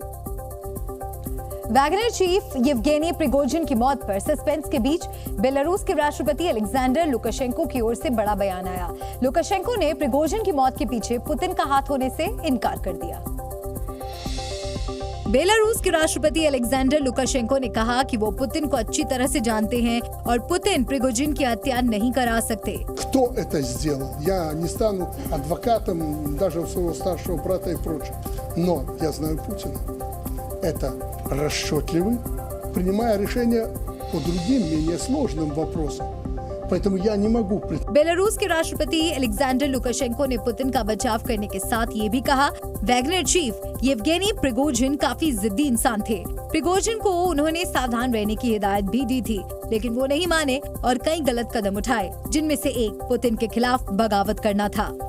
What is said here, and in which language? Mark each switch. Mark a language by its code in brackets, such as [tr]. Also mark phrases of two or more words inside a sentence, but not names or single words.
[hi] वैगनर चीफ येवगेनी प्रिगोजिन की मौत पर सस्पेंस के बीच बेलारूस के राष्ट्रपति अलेक्जेंडर लुकाशेंको की ओर से बड़ा बयान आया। लुकाशेंको ने प्रिगोजिन की मौत के पीछे पुतिन का हाथ होने से इनकार कर दिया। बेलारूस के राष्ट्रपति अलेक्जेंडर लुकाशेंको ने कहा कि वो पुतिन को अच्छी तरह से जानते हैं और पुतिन प्रिगोजिन की हत्या नहीं करा सकते। [ru] Кто это сделал? Я не стану адвокатом даже у своего старшего брата и прочее. Но я знаю Путина. Это расчетливый, принимая решения по другим, менее сложным вопросам. Поэтому я не могу. [hi] बेलारूस के राष्ट्रपति अलेक्जेंडर लुकाशेंको ने पुतिन का बचाव करने के साथ ये भी कहा, वैगनर चीफ येवगेनी प्रिगोजिन काफी जिद्दी इंसान थे। प्रिगोजिन को उन्होंने सावधान रहने की हिदायत भी दी थी, लेकिन वो नहीं माने और कई गलत कदम उठाए, जिनमें से एक पुतिन के खिलाफ बगावत करना था।